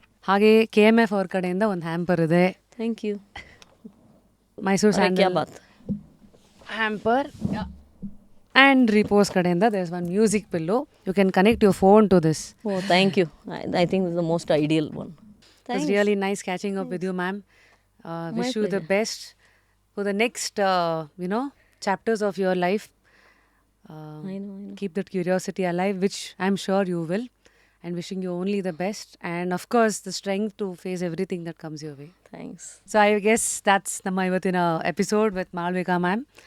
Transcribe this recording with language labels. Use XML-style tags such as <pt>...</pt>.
<kn>ಹಾಗೆ KMF ಅವ್ರ ಕಡೆಯಿಂದ ಒಂದು ಹ್ಯಾಂಪರ್ ಇದೆ.</kn> <en>Thank you.</en> <kn>Mysuru</kn> <hi>Kya</hi> <en>sandal</en> <hi>baat?</hi> <en>Hamper. And ರಿಪೋಸ್</en> <kn>ಕಡೆಯಿಂದ</kn> <en>There is one music pillow. You can connect your phone to this. Oh, thank you. I think this is the most ideal one. It's really nice catching up with you, ma'am. Wish you the best for the next, chapters of your life. I know. Keep that curiosity alive, which I'm sure you will. And wishing you only the best. And of course, the strength to face everything that comes your way. Thanks. So I guess that's</en> <kn>ನಮ್ಮ ಇವತ್ತಿನ</kn> <en>Episode with Malavika ma'am.</en>